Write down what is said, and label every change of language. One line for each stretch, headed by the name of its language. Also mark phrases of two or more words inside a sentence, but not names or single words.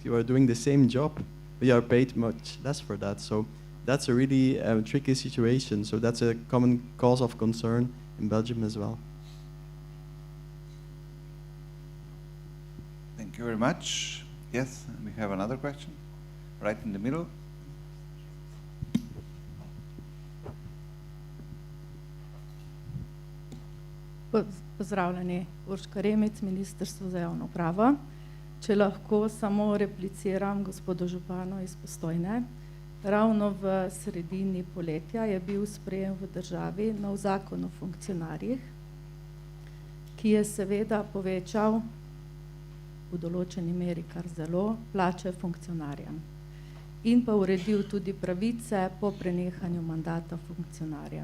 English: You are doing the same job, but you are paid much less for that. So that's a really tricky situation. So that's a common cause of concern in Belgium as well. Thank you very much. Yes, we have another question, right in the middle.
Slovenian: Pozdravljeni, Urška Remec, Ministrstvo za javno upravo. Če lahko samo repliciram gospodu županu iz Postojne. Ravno v sredini poletja je bil sprejem v državi nov zakon o funkcionarjih, ki je seveda povečal v določeni meri kar zelo plače funkcionarjem in pa uredil tudi pravice po prenehanju mandata funkcionarjev.